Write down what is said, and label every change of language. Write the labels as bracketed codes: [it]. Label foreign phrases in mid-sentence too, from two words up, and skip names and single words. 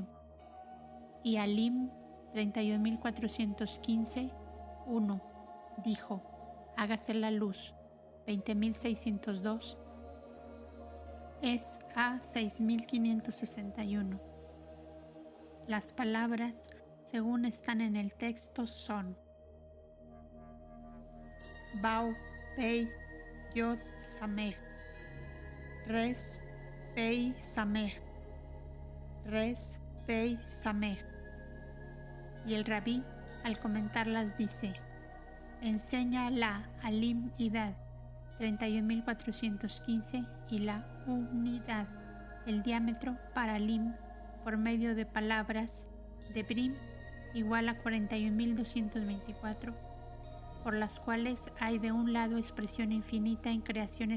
[es] Y Alim 31.415, 1, dijo: hágase la luz. 20.602 es a 6.561. Las palabras, según están en el texto, son Bau, Pei, Yod, Samej, Res, Pei, Samej, Res, Pei, Samej. Y el rabí, al comentarlas, dice: enseña la alim-idad 31.415 y la unidad, el diámetro para alim, por medio de palabras de Brim igual a 41.224, por las cuales hay de un lado expresión infinita en creaciones